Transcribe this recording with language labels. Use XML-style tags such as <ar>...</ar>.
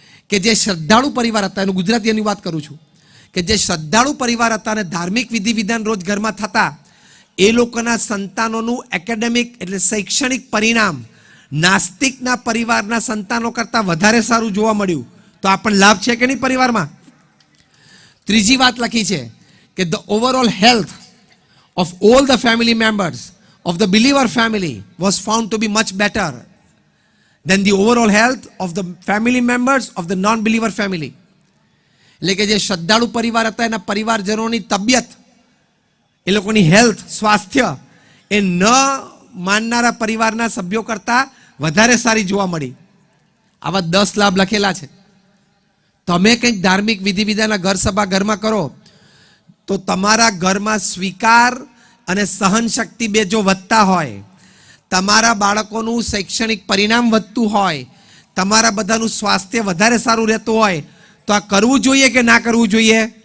<gu>કે જે શ્રદ્ધાળુ પરિવાર હતા, એનું ગુજરાતીની વાત કરું છું, કે જે શ્રદ્ધાળુ પરિવાર હતા અને ધાર્મિક વિધિ વિધાન રોજ ઘરમાં થતા, એ લોકોના સંતાનોનું એકેડેમિક એટલે શૈક્ષણિક પરિણામ નાસ્તિકના પરિવારના સંતાનો કરતાં વધારે સારું જોવા મળ્યું. તો આ પણ લાભ છે કે નહીં પરિવારમાં? ત્રીજી વાત લખી છે કે</gu> <en>the overall health of all the family members of the believer family was found to be much better than the overall health of the family members of the non-believer family.</en> <gu>એટલે કે જે શ્રદ્ધાળુ પરિવાર હતા એના પરિવારજનોની તબિયત, એ લોકોની હેલ્થ, સ્વાસ્થ્ય એ ન માનનારા પરિવારના સભ્યો કરતાં વધારે સારી જોવા મળી. આવા 10 લાભ લખેલા છે. તમે કંઈક ધાર્મિક વિધિ વિધાનના ઘર સભા ઘરમાં કરો તો તમારા ઘરમાં સ્વીકાર અને સહન શક્તિ 2 જો વધતા હોય, તમારા બાળકોનું શૈક્ષણિક પરિણામ વધતું હોય, તમારા બધાનું સ્વાસ્થ્ય વધારે સારું રહેતું હોય, તો આ કરવું જોઈએ કે ના કરવું જોઈએ?</gu>